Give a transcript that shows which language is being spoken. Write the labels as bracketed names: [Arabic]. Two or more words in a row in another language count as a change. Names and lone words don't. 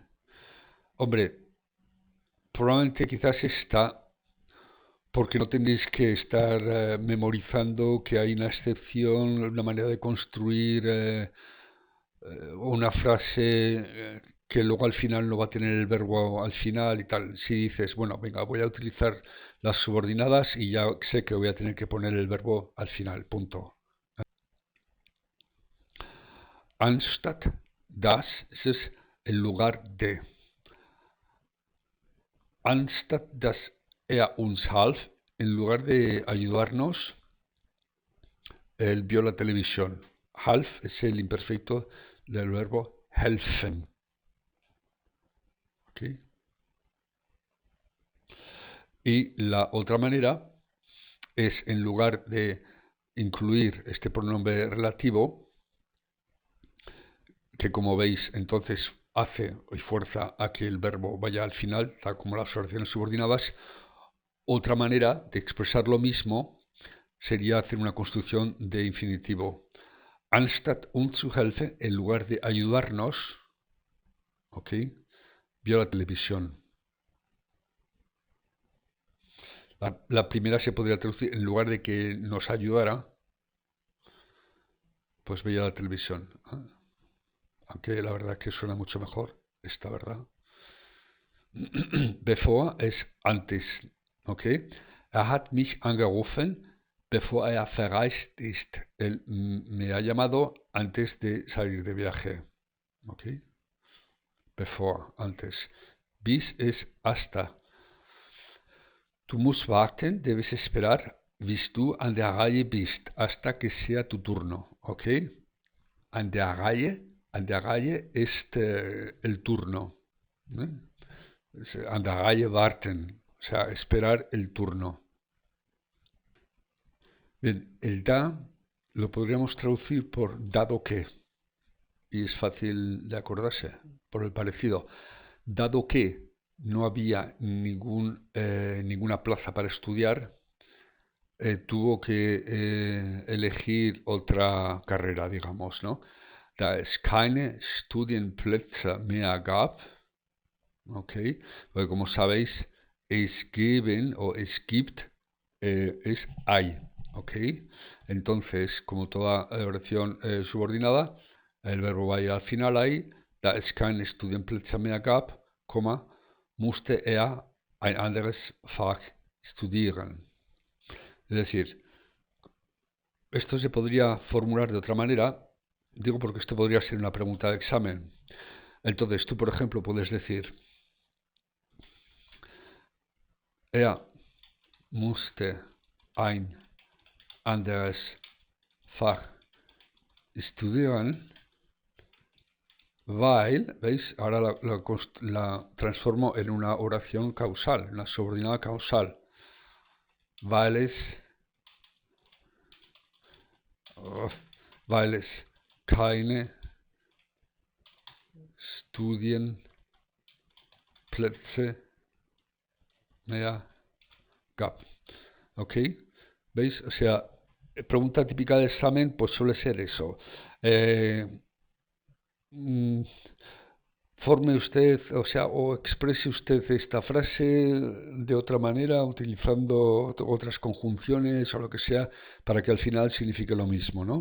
[Spanish] Hombre, probablemente quizás esta, porque no tenéis que estar memorizando que hay una excepción, una manera de construir una frase que luego al final no va a tener el verbo al final y tal. Si dices, bueno, venga, voy a utilizar las subordinadas y ya sé que voy a tener que poner el verbo al final, punto. [German] Anstatt das [Spanish] es en lugar de. [German] Anstatt dass uns half, [Spanish] en lugar de ayudarnos, él vio la televisión. Half es el imperfecto del verbo helfen. ¿Okay? Y la otra manera es, en lugar de incluir este pronombre relativo, que como veis entonces hace y fuerza a que el verbo vaya al final, tal como las oraciones subordinadas, otra manera de expresar lo mismo sería hacer una construcción de infinitivo. [German] Anstatt uns zu helfen, [Spanish] en lugar de ayudarnos, ¿ok? Vio la televisión. La primera se podría traducir, en lugar de que nos ayudara, pues veía la televisión. Aunque la verdad que suena mucho mejor, esta verdad. Bevor es antes, ¿ok? [German] Hat mich angerufen, bevor verreist ist. [Spanish] Él me ha llamado antes de salir de viaje, ¿ok? Bevor, antes. Bis es hasta. [German] Du musst warten, [Spanish] debes esperar, [German] bis du an der Reihe bist, [Spanish] hasta que sea tu turno, ¿ok? [German] An der Reihe ist [Spanish] el turno. ¿Eh? [German] An der Reihe warten, [Spanish] o sea, esperar el turno. Bien, el da lo podríamos traducir por dado que, y es fácil de acordarse, por el parecido. Dado que no había ninguna plaza para estudiar, tuvo que elegir otra carrera, digamos, ¿no? [German] Da es keine Studienplätze mehr gab, [Spanish] ¿ok? Porque como sabéis, [German] es geben [Spanish] o [German] es gibt [Spanish] es hay, ¿ok? Entonces, como toda oración subordinada, el verbo va a ir al final ahí, [German] da es keine Studienplätze mehr gab, musste ein anderes Fach studieren. [Spanish] Es decir, esto se podría formular de otra manera, digo porque esto podría ser una pregunta de examen. Entonces, tú, por ejemplo, puedes decir, [German] musste ein anderes Fach studieren, weil, [Spanish] ¿veis? Ahora la transformo en una oración causal, una subordinada causal. [German] Weil es keine Studienplätze mehr gab. [Spanish] ¿Ok? ¿Veis? O sea, pregunta típica de examen, pues suele ser eso. Forme usted, o sea, o exprese usted esta frase de otra manera, utilizando otras conjunciones o lo que sea, para que al final signifique lo mismo, ¿no?